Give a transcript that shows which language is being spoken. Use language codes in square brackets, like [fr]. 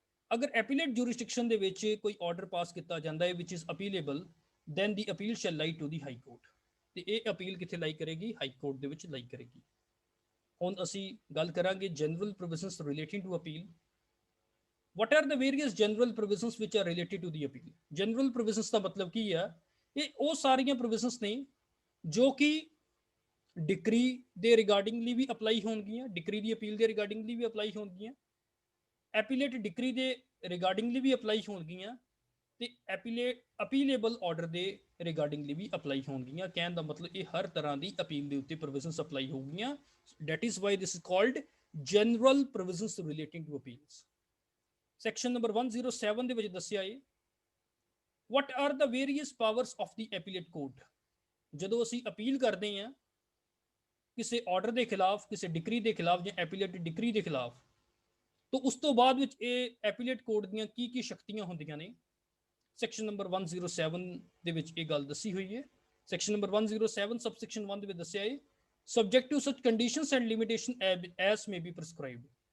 [en] अगर appellate jurisdiction [pa] ਦੇ ਵਿੱਚ ਕੋਈ [en] order pass [pa] ਕੀਤਾ ਜਾਂਦਾ ਹੈ [en] which is appealable, then the appeal shall lie to the high court, [pa] ਤੇ ਇਹ ਅਪੀਲ ਕਿੱਥੇ ਲਾਈ ਕਰੇਗੀ? ਹਾਈ ਕੋਰਟ ਦੇ ਵਿੱਚ ਲਾਈ ਕਰੇਗੀ। ਹੁਣ ਅਸੀਂ ਗੱਲ ਕਰਾਂਗੇ [en] General provisions relating to appeal. what are the various general provisions which are related to the appeal? [pa] general provisions ਦਾ ਮਤਲਬ ਕੀ ਆ? ਇਹ ਉਹ ਸਾਰੀਆਂ provisions ਨੇ ਜੋ ਕਿ ਡਿਕਰੀ ਦੇ ਰਿਗਾਰਡਿੰਗਲੀ ਵੀ ਅਪਲਾਈ ਹੋਣਗੀਆਂ, ਡਿਕਰੀ ਦੀ ਅਪੀਲ ਦੇ ਰਿਗਾਰਡਿੰਗਲੀ ਵੀ ਅਪਲਾਈ ਹੋਣਗੀਆਂ, ਐਪੀਲੇਟ ਡਿਕਰੀ ਦੇ ਰਿਗਾਰਡਿੰਗਲੀ ਵੀ ਅਪਲਾਈ ਹੋਣਗੀਆਂ, ਤੇ ਅਪੀਲੇਬਲ ਆਰਡਰ ਦੇ ਰਿਗਾਰਡਿੰਗਲੀ ਵੀ ਅਪਲਾਈ ਹੋਣਗੀਆਂ। ਕਹਿਣ ਦਾ ਮਤਲਬ ਇਹ ਹਰ ਤਰ੍ਹਾਂ ਦੀ ਅਪੀਲ ਦੇ ਉੱਤੇ provisions apply ਹੋਊਗੀਆਂ। [en] that is why this is called general provisions relating to appeals. [pa] Section number 107 ਦੇ ਵਿੱਚ ਦੱਸਿਆ ਹੈ [en] what are the various powers of the appellate court। [pa] ਜਦੋਂ ਅਸੀਂ ਅਪੀਲ ਕਰਦੇ ਹਾਂ ਕਿਸੇ ਆਰਡਰ ਦੇ ਖਿਲਾਫ, ਕਿਸੇ ਡਿਕਰੀ ਦੇ ਖਿਲਾਫ ਜਾਂ ਐਪੀਲੇਟ ਡਿਕਰੀ ਦੇ ਖਿਲਾਫ, ਤਾਂ ਉਸ ਤੋਂ ਬਾਅਦ ਵਿੱਚ ਇਹ ਐਪੀਲੇਟ ਕੋਰਟ ਦੀਆਂ ਕੀ ਕੀ ਸ਼ਕਤੀਆਂ ਹੁੰਦੀਆਂ ਨੇ। ਸੈਕਸ਼ਨ ਨੰਬਰ 107 ਦੇ ਵਿੱਚ ਇਹ ਗੱਲ ਦੱਸੀ ਹੋਈ ਹੈ। ਸੈਕਸ਼ਨ ਨੰਬਰ 107 ਸਬਸੈਕਸ਼ਨ 1 ਦੇ ਵਿੱਚ ਦੱਸਿਆ ਹੈ [en] Subject to such conditions and limitation as may be prescribed.